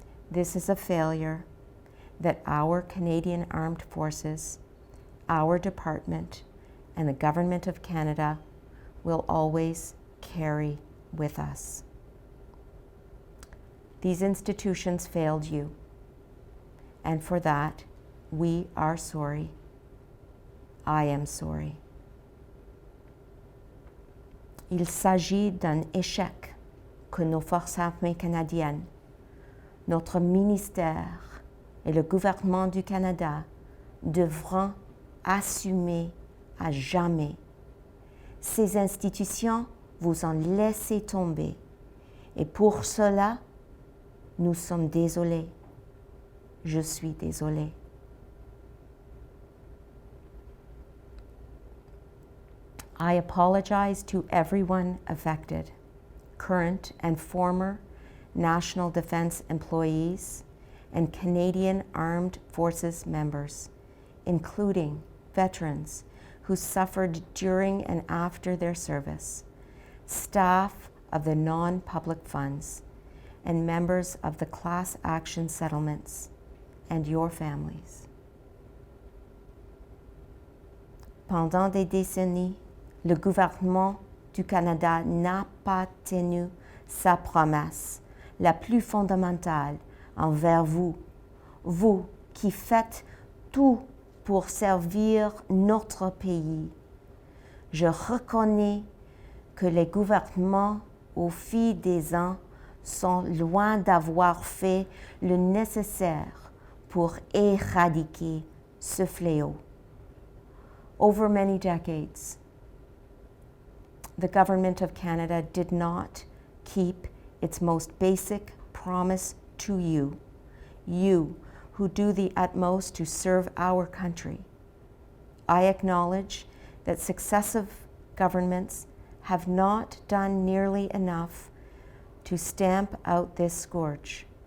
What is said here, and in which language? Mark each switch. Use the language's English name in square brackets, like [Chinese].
[English] This is a failure that our Canadian Armed Forces, our department, and the Government of Canada will always carry with us. These institutions failed you, and for that, we are sorry. I am sorry. [French] Il s'agit d'un échec que nos forces armées canadiennes, notre ministère et le gouvernement du Canada devront assumer à jamais. Ces institutions vous ont laissé tomber et pour cela, nous sommes désolés. Je suis désolée. [English] I apologize to everyone affected, current and former National Defense employees and Canadian Armed Forces members, including veterans who suffered during and after their service, staff of the non-public funds, and members of the class action settlements, and your families. [French] Pendant des décennies, le gouvernement du Canada n'a pas tenu sa promesse la plus fondamentale envers vous, vous qui faites tout pour servir notre pays. Je reconnais que les gouvernements au fil des ans sont loin d'avoir fait le nécessaire pour éradiquer ce fléau. [English] Over many decades, the Government of Canada did not keep its most basic promise to you, you who do the utmost to serve our country. I acknowledge that successive governments have not done nearly enough to stamp out this scourge.